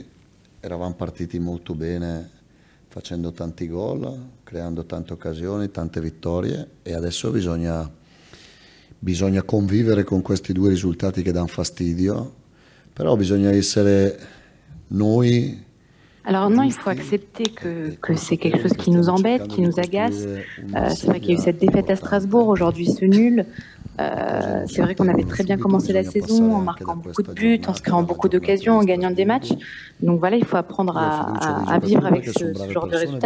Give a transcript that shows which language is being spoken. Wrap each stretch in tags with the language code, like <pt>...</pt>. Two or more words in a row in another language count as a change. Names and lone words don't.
<it>Eravamo partiti molto bene facendo tanti gol, creando tante occasioni, tante vittorie e adesso bisogna convivere con questi 2 risultati che danno fastidio, però bisogna essere noi.</it> <fr>Alors non, il faut accepter que c'est quelque chose qui nous embête, qui nous agace. C'est vrai qu'il y a eu cette défaite à Strasbourg, aujourd'hui ce nul. C'est vrai qu'on avait très bien commencé la saison en marquant beaucoup de buts, en se créant beaucoup d'occasions, en gagnant des matchs. Donc voilà, il faut apprendre à vivre avec ce genre de résultats.</fr>